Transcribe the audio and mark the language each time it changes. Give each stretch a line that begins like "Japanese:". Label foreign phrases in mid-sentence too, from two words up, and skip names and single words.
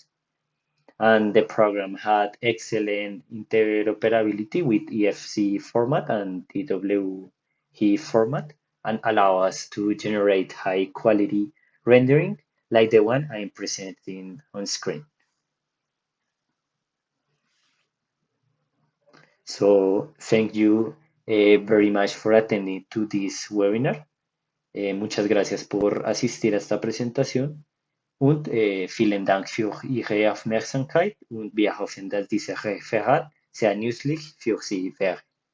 English: And the program had excellent interoperability with EFC format and DWE format, and allow us to generate high quality rendering like the one I'm presenting on screen. So thank you very much for attending to this webinar.
Spanish: Muchas gracias por asistir a esta
German: Präsentation und vielen Dank für Ihre Aufmerksamkeit und wir hoffen, dass diese Referat sehr nützlich für Sie wäre.